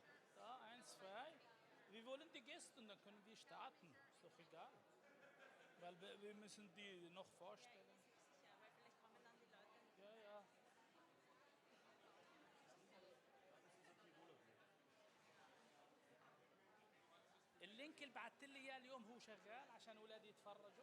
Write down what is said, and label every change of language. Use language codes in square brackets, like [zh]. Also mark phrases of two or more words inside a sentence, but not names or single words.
[de] Da, 1, 2. Wir wollen die Gäste und dann können wir starten. Ist doch egal. Weil wir müssen die noch vorstellen. Ja, weil vielleicht kommen dann die Leute. Ja. [ar] اللينك اللي بعثت لي اياه اليوم هو شغال عشان اولادي يتفرجوا؟